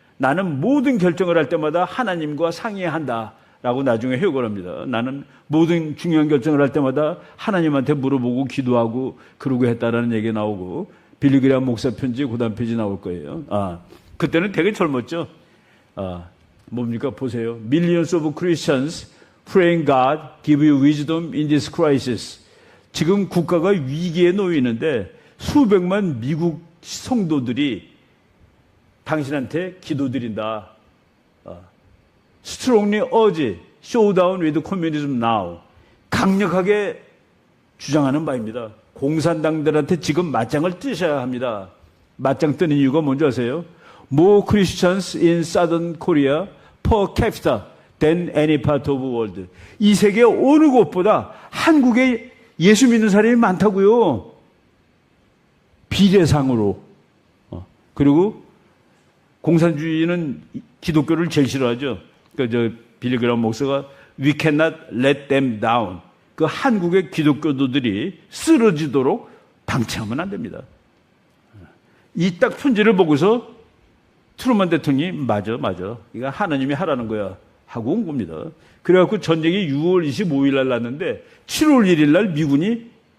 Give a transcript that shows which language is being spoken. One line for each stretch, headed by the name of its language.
Korean: 나는 모든 결정을 할 때마다 하나님과 상의한다 라고 나중에 회고를 합니다. 나는 모든 중요한 결정을 할 때마다 하나님한테 물어보고 기도하고 그러고 했다라는 얘기가 나오고 빌리그리암 목사 편지 그 다음 페이지 나올 거예요. 그때는 되게 젊었죠. 뭡니까? 보세요.
English: Millions of Christians praying God give you wisdom in this crisis.
Korean: 지금 국가가 위기에 놓이는데 수백만 미국 성도들이 당신한테 기도드린다.
English: Strongly urge showdown with communism now.
Korean: 강력하게 주장하는 바입니다. 공산당들한테 지금 맞짱을 뜨셔야 합니다. 맞짱 뜨는 이유가 뭔지 아세요?
English: More Christians in Southern Korea per capita than any part of the world.
Korean: 이 세계 어느 곳보다 한국에 예수 믿는 사람이 많다고요. 비례상으로. 그리고 공산주의는 기독교를 제일 싫어하죠. 빌리그람 목사가
English: We cannot let them down.
Korean: 그 한국의 기독교도들이 쓰러지도록 방치하면 안 됩니다. 이 딱 편지를 보고서 트루만 대통령이 맞아. 이거 하나님이 하라는 거야. 하고 온 겁니다. 그래갖고 전쟁이 6월 25일 날 났는데 7월 1일 날 미군이